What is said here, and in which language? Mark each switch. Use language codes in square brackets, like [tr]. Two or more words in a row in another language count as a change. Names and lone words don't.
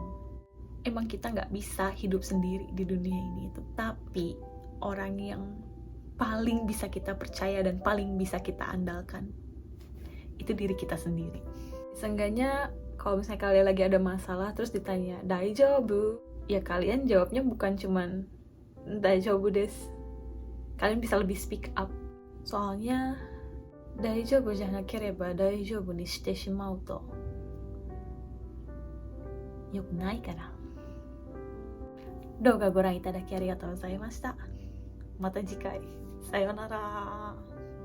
[id] Emang kita nggak bisa hidup sendiri di dunia ini itu, tapi orang yang paling bisa kita percaya dan paling bisa kita andalkan itu diri kita sendiri. Seenggaknya kalau misalnya kalian lagi ada masalah terus ditanya daijoubu, ya kalian jawabnya bukan cuman [ja] 大丈夫です. [id] Kalian bisa lebih [en] speak up. [ja] Soalnya 大丈夫じゃなければ大丈夫にしてしまうと良くないから. 動画ご覧いただきありがとうございました。また次回。さようなら。